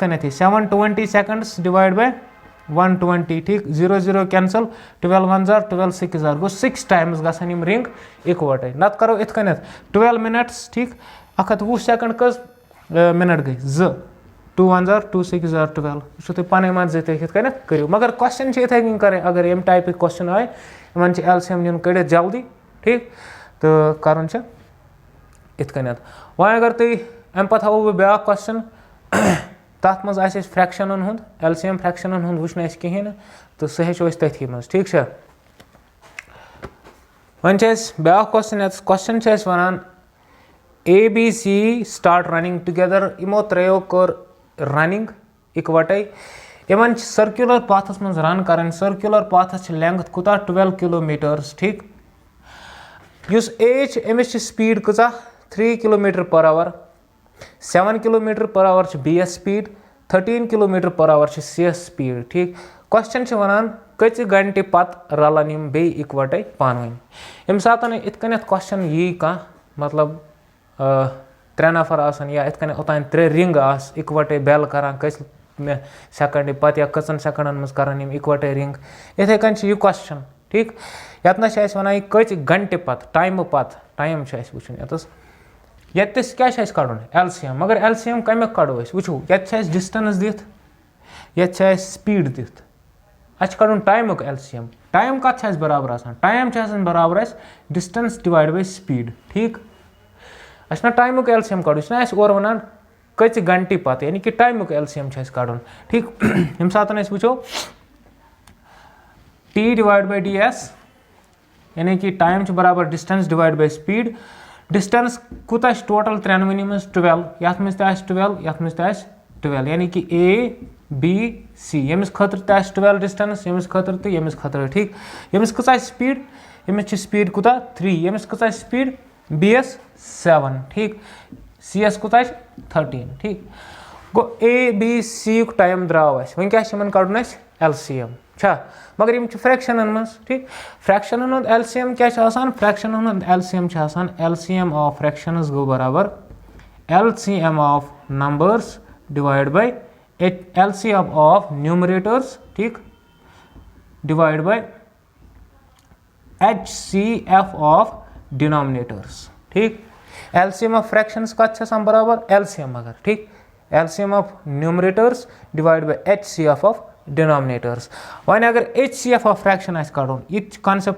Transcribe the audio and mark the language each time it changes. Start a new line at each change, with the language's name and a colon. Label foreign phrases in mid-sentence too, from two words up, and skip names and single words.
English: 720 seconds divide by 120
Kashmiri: ठीक 0 0 कैंसल 12 1 जार 12 6 जार गो 6 टाइम्स गसन रिंग इकवटे नत करो इत 12 मिनट्स ठीक 120 सेकंड कस मिनट गई 2 1 जार 2 6 जार 12 तुम पान मन इत करो मगर क्वेश्चन इथे कन करें अगर
English: em type question
Kashmiri: आए इन एलसीएम नीन कड़ जल्दी ठीक तो कर इत वह अगर तुम अम पे हाव बह ब्या क्वेश्चन तथ मज फ्रैक्शन हुंद एलसीएम फ्रैक्शन हुंद वुचन कहें तो सह हेचो तथी मज ठीक वन ब्या क्वेश्चन वन
English: ABC start running together
Kashmiri: इमो त्रो कर रनिंग इकवटे
English: in circular paths
Kashmiri: मज रन कर
English: circular paths length
Kashmiri: कुता 12 किलोमीटर्स ठीक युस एच अमिस स्पीड कचा
English: 3 kilometer per hour 7 kilometer per hour
Kashmiri: BS स्पीड
English: 13 kilometer per hour
Kashmiri: CS स्पीड ठीक क्वेश्चन वन कच घंटे पत रलन बे इकवटे पान यम सात इत क्वेश्चन यी कह मतलब 3 नफर आसन या इत ओतान 3 रिंग आस इकवटे बेल करान कस सेकंड पत या कचन सेकंडन मज करान इकवटे रिंग इथे कन यह क्वेश्चन ठीक यतना वन कच घंटे पत टाइम वुचन यस क्या कड़न एलसीएम मगर एलसीएम कमिक कड़ो वो ये डिस्टेंस दिथ ये स्पीड दिथ अस कड़न टाइमुक एलसीएम टाइम कत बराबर आसान टाइम बराबर
English: distance divide by speed
Kashmiri: ठीक अस टाइमुक एलसीएम कड़ो यह और वन कच घंटे पत यानी कि टाइमुक एलसीएम कड़न ठीक यम सात वो
English: T divide by DS
Kashmiri: यानी कि टाइम बराबर
English: distance divide by speed
Kashmiri: डिस्टेंस कुता टोटल 3 मज 12 ये 12 ये 12 यानी कि ABC यमिस खतर 12 डिस्टेंस यमिस खतर तो यमिस खतर ठीक यमिस कचा स्पीड यमिस स्पीड कुता 3 यमिस कचा स्पीड BS 7 ठीक CS कुता 13 ठीक गो ABC टाइम द्राव वन क्या कड़न एलसीएम मगर यम फ्रैक्शन मज ठीक फ्रैक्शन एलसीएम क्या फ्रैक्शन एलसीएम
English: LCM of fractions
Kashmiri: गो बराबर
English: LCM of numbers divide by LCM of numerators
Kashmiri: ठीक
English: divide by HCF of denominators
Kashmiri: ठीक
English: LCM of fractions
Kashmiri: का बराबर एलसीएम मगर ठीक
English: LCM of numerators divide by HCF of denominators
Kashmiri: वन अगर
English: HCF of fraction
Kashmiri: कड़न यह कॉन्सेप्ट